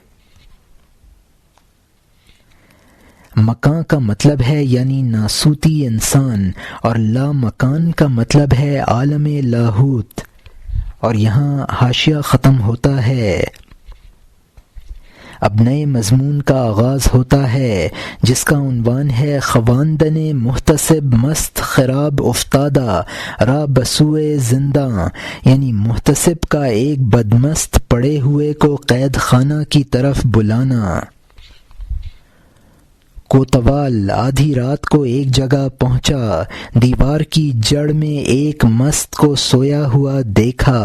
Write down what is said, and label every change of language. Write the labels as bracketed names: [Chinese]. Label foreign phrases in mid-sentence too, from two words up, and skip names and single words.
[Urdu] مکان کا مطلب ہے یعنی ناسوتی انسان، اور لا مکان کا مطلب ہے عالم لاہوت۔ اور یہاں حاشیہ ختم ہوتا ہے۔ اب نئے مضمون کا آغاز ہوتا ہے جس کا عنوان ہے [Persian] خواندن محتسب مست خراب افتادہ را بسوئے زنداں، [Urdu] یعنی محتسب کا ایک بدمست پڑے ہوئے کو قید خانہ کی طرف بلانا۔ کوتوال آدھی رات کو ایک جگہ پہنچا، دیوار کی جڑ میں ایک مست کو سویا ہوا دیکھا۔